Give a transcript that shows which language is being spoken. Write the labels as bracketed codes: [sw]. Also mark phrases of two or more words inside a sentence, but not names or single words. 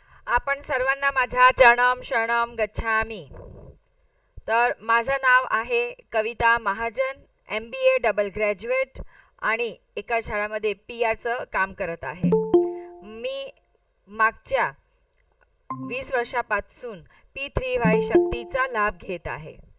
[mr] आपण सर्वांना माझ्या [pi] चरणम शरणम गच्छामी. [mr] तर माझं नाव आहे कविता महाजन, MBA डबल ग्रॅज्युएट आणि एका शाळेमध्ये PR काम करत आहे. मी मागच्या 20 वर्षापासून P3Y शक्तीचा लाभ घेत आहे.